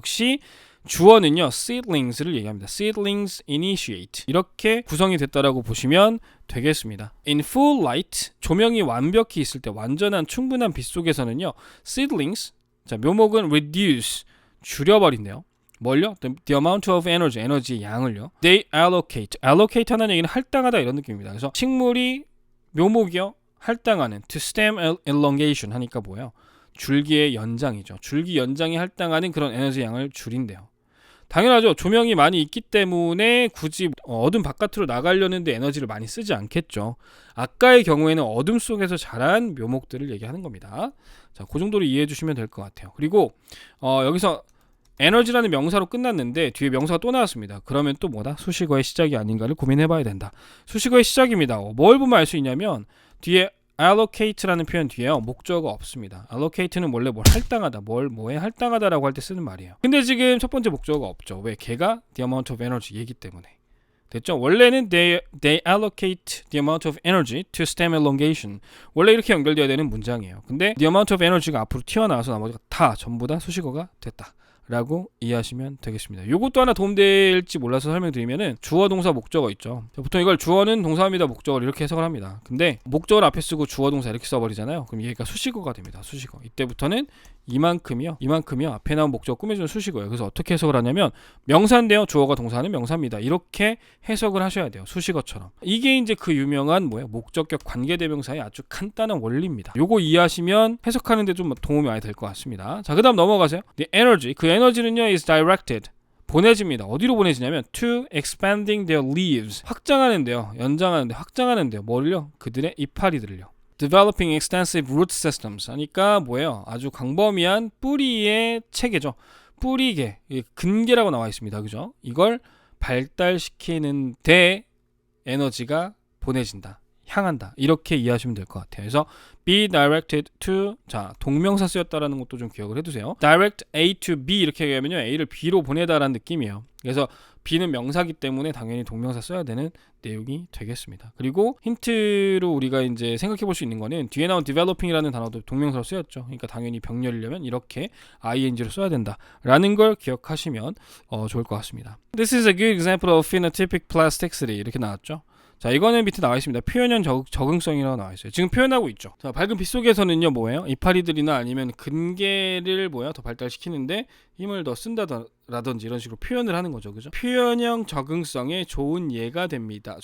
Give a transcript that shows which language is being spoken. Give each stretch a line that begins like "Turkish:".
Korean: 역시 주어는요, seedlings를 얘기합니다.
English: seedlings initiate
Korean: 이렇게 구성이 됐다라고 보시면 되겠습니다.
English: in full light,
Korean: 조명이 완벽히 있을 때, 완전한 충분한 빛 속에서는요, seedlings, 자, 묘목은 reduce, 줄여버린대요. 뭘요?
English: The amount of energy,
Korean: 에너지의 양을요.
English: They allocate
Korean: 하는 얘기는 할당하다 이런 느낌입니다. 그래서 식물이, 묘목이요, 할당하는
English: to stem elongation
Korean: 하니까 뭐예요? 줄기의 연장이죠. 줄기 연장이 할당하는 그런 에너지 양을 줄인대요. 당연하죠. 조명이 많이 있기 때문에 굳이 어둠 바깥으로 나가려는데 에너지를 많이 쓰지 않겠죠. 아까의 경우에는 어둠 속에서 자란 묘목들을 얘기하는 겁니다. 자, 그 정도로 이해해 주시면 될 것 같아요. 그리고 여기서 에너지라는 명사로 끝났는데 뒤에 명사가 또 나왔습니다. 그러면 또 뭐다? 수식어의 시작이 아닌가를 고민해봐야 된다. 수식어의 시작입니다. 뭘 보면 알 수 있냐면 뒤에 allocate라는 표현 뒤에요, 목적어가 없습니다. allocate는 원래 뭘 할당하다, 뭐에 할당하다라고 할 때 쓰는 말이에요. 근데 지금 첫 번째 목적어가 없죠. 왜? 걔가
English: the amount of energy
Korean: 얘기 때문에. 됐죠? 원래는
English: they allocate the amount of energy to stem elongation.
Korean: 원래 이렇게 연결되어야 되는 문장이에요. 근데
English: the amount of energy
Korean: 가 앞으로 튀어나와서 나머지가 다 전부 다 수식어가 됐다 라고 이해하시면 되겠습니다. 이것도 하나 도움될지 몰라서 설명드리면은 주어, 동사, 목적어 있죠. 보통 이걸 주어는 동사입니다, 목적어를 이렇게 해석을 합니다. 근데 목적어를 앞에 쓰고 주어, 동사 이렇게 써버리잖아요. 그럼 얘가 수식어가 됩니다. 수식어. 이때부터는 이만큼이요 앞에 나온 목적어 꾸며주는 수식어예요. 그래서 어떻게 해석을 하냐면 명사인데요, 주어가 동사는 명사입니다, 이렇게 해석을 하셔야 돼요. 수식어처럼. 이게 이제 그 유명한 목적격 관계대명사의 아주 간단한 원리입니다. 요거 이해하시면 해석하는데 좀 도움이 많이 될 것 같습니다. 자, 그 다음 넘어가세요.
English: The energy,
Korean: 그 에너지는요
English: is directed,
Korean: 보내집니다. 어디로 보내지냐면
English: to expanding their leaves,
Korean: 확장하는데요, 연장하는데, 확장하는데요, 뭐를요? 그들의 이파리들을요.
English: Developing extensive root systems
Korean: 하니까 뭐예요? 아주 광범위한 뿌리의 체계죠. 뿌리계, 근계라고 나와 있습니다. 그죠? 이걸 발달시키는 데 에너지가 보내진다, 향한다, 이렇게 이해하시면 될 것 같아요. 그래서
English: be directed to,
Korean: 자, 동명사 쓰였다라는 것도 좀 기억을 해두세요.
English: direct A to B
Korean: 이렇게 얘기하면요, A를 B로 보내다라는 느낌이에요. 그래서 be는 명사기 때문에 당연히 동명사 써야 되는 내용이 되겠습니다. 그리고 힌트로 우리가 이제 생각해 볼 수 있는 거는 뒤에 나온 developing이라는 단어도 동명사로 쓰였죠. 그러니까 당연히 병렬이려면 이렇게 ing로 써야 된다라는 걸 기억하시면 좋을 것 같습니다.
English: This is a good example of phenotypic plasticity
Korean: 이렇게 나왔죠. 자, 이거는 밑에 나와 있습니다. 표현형 적응성이라고 나와 있어요. 지금 표현하고 있죠. 자, 밝은 빛 속에서는요, 뭐예요? 이파리들이나 아니면 근개를 더 발달시키는데 힘을 더 쓴다라든지 이런 식으로 표현을 하는 거죠. 그죠? 표현형 적응성에 좋은 예가 됩니다.